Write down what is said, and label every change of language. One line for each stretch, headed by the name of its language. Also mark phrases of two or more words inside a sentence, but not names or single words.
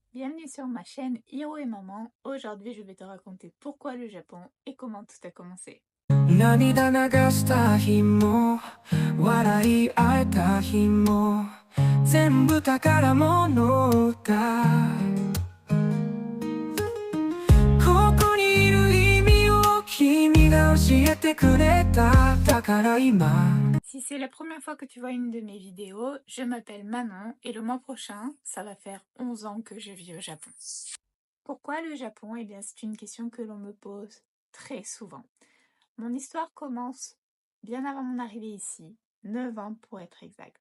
French: Bienvenue sur ma chaîne Hiro et Maman. Aujourd'hui, je vais te raconter pourquoi le Japon et comment tout a commencé.
Japanese: 涙流した日も笑い合えた日も全部宝物だここにいる意味を君が教えてくれただから今
French: Si c'est la première fois que tu vois une de mes vidéos, je m'appelle Manon et le mois prochain, ça va faire 11 ans que je vis au Japon. Pourquoi le Japon? Eh bien, c'est une question que l'on me pose très souvent. Mon histoire commence bien avant mon arrivée ici, 9 ans pour être exact.